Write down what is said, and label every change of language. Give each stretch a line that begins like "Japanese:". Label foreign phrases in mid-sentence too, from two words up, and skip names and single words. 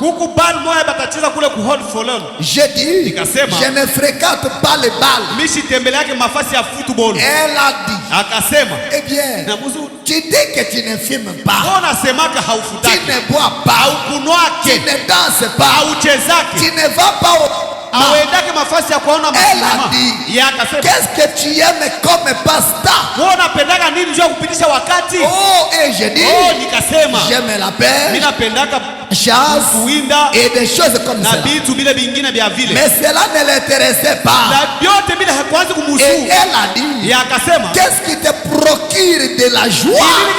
French: J'ai dit, je ne fréquente pas le bal. Elle a dit, eh bien, tu dis que tu ne fumes pas, tu ne bois pas, haunwake, tu ne danses pas,
Swahili: hauchezake,
French: tu ne vas pas au
Swahili: hauendake mafasi ya kuona masinema. Yakasema,
French: qu'est-ce que tu aimes comme passe-temps?
Swahili: Wewe unapendaka nini njoo kupitisha wakati?
French: Oh, et je dis,
Swahili: nikasema,
French: j'aime la paix,
Swahili: mimi napendaka
French: chasse et des choses comme ça. Mais cela ne l'intéressait pas. Et elle a dit, qu'est-ce qui te procure de la joie?